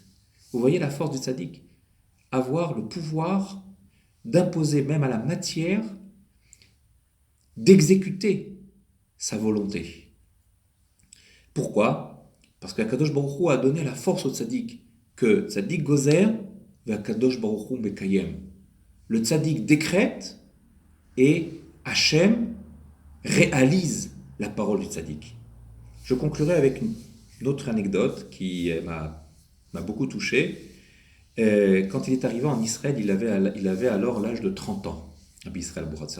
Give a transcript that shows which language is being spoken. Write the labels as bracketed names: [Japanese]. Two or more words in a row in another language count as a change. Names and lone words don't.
[French] Vous voyez la force du tzaddik? Avoir le pouvoir d'imposer même à la matière d'exécuter sa volonté. Pourquoi? Parce qu' [Hebrew] הקדוש ברוך הוא [French] a donné la force au tzaddik, que [Hebrew] צדיק גוזר והקדוש ברוך הוא מקיים. [French] Le tzaddik décrète et Hachem réalise la parole du tzaddik. Je conclurai avec une autre anecdote qui m'a beaucoup touché. Quand il est arrivé en Israël, il avait alors l'âge de 30 ans, Rabbi Israël Abouhatsera.